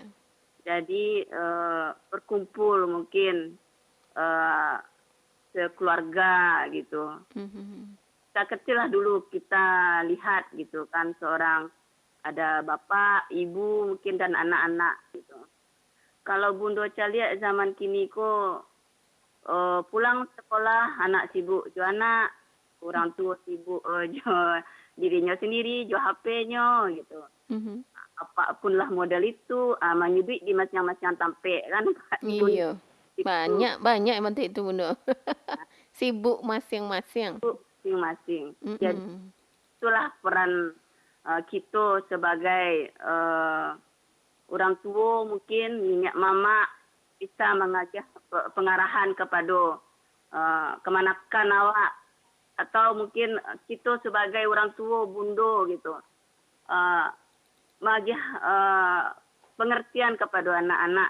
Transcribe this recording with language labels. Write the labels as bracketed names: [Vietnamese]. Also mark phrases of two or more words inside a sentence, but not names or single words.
[Indonesian] Jadi berkumpul mungkin sekeluarga gitu. Kita kecil lah dulu kita lihat gitu kan, seorang ada bapak, ibu mungkin dan anak-anak gitu. [Minangkabau] Kalau Bundo Calia zaman kini ko pulang sekolah anak sibuk jo anak, orang tua sibuk jo dirinya sendiri, jo HP-nya gitu. Apapun lah model itu, menyubik di masing-masing tampek kan. [Indonesian] Iya. Banyak emang itu Bundo. Sibuk masing-masing. Masing-masing. Jadi itulah peran kita sebagai orang tua, mungkin minyak mama bisa mengajak pengarahan kepada kemanakan awak, atau mungkin kita sebagai orang tua Bundo gitu mengajak pengertian kepada anak-anak.